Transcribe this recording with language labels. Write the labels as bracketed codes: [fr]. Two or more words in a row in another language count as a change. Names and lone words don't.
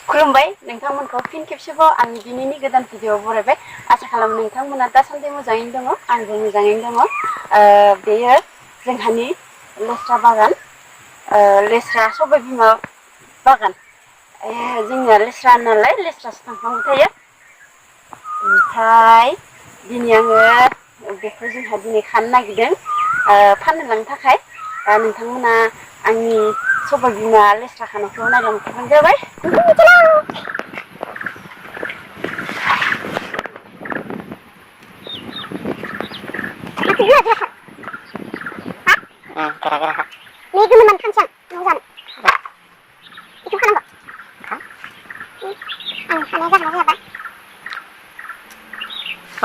[brx] खुलुमबाय नोंथांमोनखौ फिन खेबसेबाव आं दिनैनि गोदान भिडिअ बरायबाय आसा खालामो नोंथांमोना दासान्दि मोजाङैनो दङ आंबो मोजाङैनो दङ बेयो जोंहानि लेस्रा बागान लेस्रा सबाय बिमा बागान जोंनिया लेस्रा नालाय लेस्रासो थांफ्लांबाय थायो ओमफ्राय दिनै आङो बेखौ जोंहा दिनै खानो नागिरदों फाननो लांनो थाखाय नोंथांमोना आंनि सबाय बिमा लेस्रा खानायखौ नायलांबानो जाबाय [id] gara-gara ini gememan kancang mau jalan itu kan enggak aneh kan apa oh